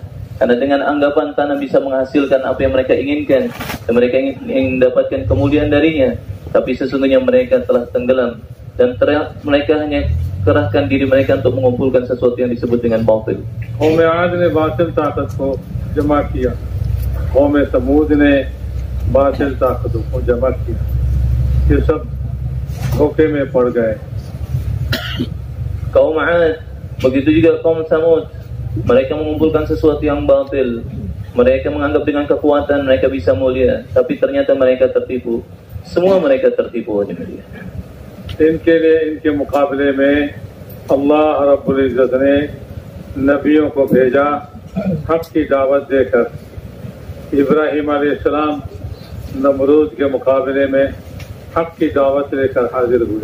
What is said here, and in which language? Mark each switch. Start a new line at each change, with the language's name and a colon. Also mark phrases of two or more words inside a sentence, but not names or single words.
Indonesian: Karena dengan anggapan tanah bisa menghasilkan apa yang mereka inginkan dan mereka ingin mendapatkan kemuliaan darinya, tapi sesungguhnya mereka telah tenggelam dan mereka hanya kerahkan diri mereka untuk mengumpulkan sesuatu yang disebut dengan batil.
Urdu: قوم عاد نے باطل طاقت کو جمع کیا، قوم ثمود نے باطل طاقت کو جمع کیا. یہ سب دھوکے میں پڑ گئے.
Indonesian: Kaum Ad, begitu juga kaum Samud, mereka mengumpulkan sesuatu yang batil. Mereka menganggap dengan kekuatan mereka bisa mulia, tapi ternyata mereka tertipu. Semua mereka tertipu.
Urdu: ان کے لیے، ان کے مقابلے میں اللہ
Arabic: رب العزة
Urdu: نے نبیوں کو بھیجا حق کی دعوت دے کر. ابراہیم علیہ السلام نمرود کے مقابلے میں حق کی دعوت لے کر حاضر ہوئے.